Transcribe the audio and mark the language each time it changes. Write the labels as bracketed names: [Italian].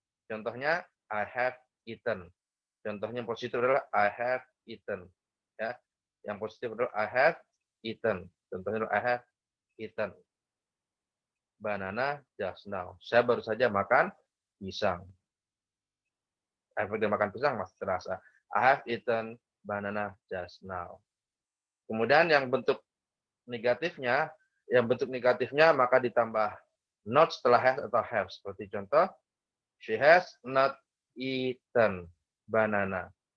[Indonesian] Contohnya [English] I have eaten. [Indonesian] Contohnya yang positif adalah [English] I have eaten. [Indonesian] Ya, yang positif adalah [English] I have eaten. [Indonesian] Contohnya adalah [English] I have eaten banana just now. [Indonesian] Saya baru saja makan pisang. efek dia makan pisang masih terasa. [English] I have eaten banana just now. [Indonesian] Kemudian yang bentuk negatifnya maka ditambah not setelah has atau have. Seperti contoh, [English] she has not eaten banana.